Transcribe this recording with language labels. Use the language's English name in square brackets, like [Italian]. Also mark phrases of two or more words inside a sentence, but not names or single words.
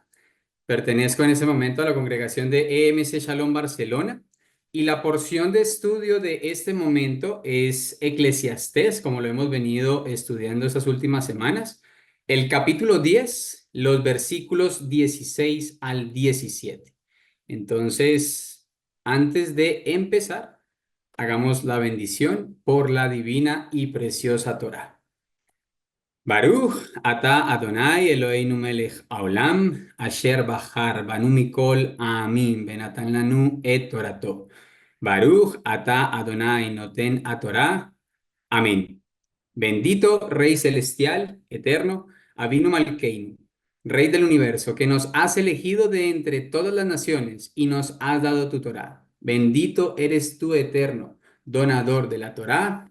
[Spanish] Pertenezco en ese momento a la congregación de EMC Shalom Barcelona y la porción de estudio de este momento es Eclesiastés, como lo hemos venido estudiando estas últimas semanas, el capítulo 10, los versículos 16 al 17. Entonces, antes de empezar, hagamos la bendición por la divina y preciosa Torá. [Hebrew] ברוך אתה אדוני אלוהינו מלך העולם אשר בחר בנו מכל העמים ונתן לנו את תורתו. ברוך אתה אדוני נותן התורה. [Spanish] Amén. Bendito Rey Celestial, eterno, [Hebrew] אבינו מלכנו, [Spanish] Rey del universo, que nos has elegido de entre todas las naciones y nos has dado tu Torá. Bendito eres tú, eterno, donador de la Torá.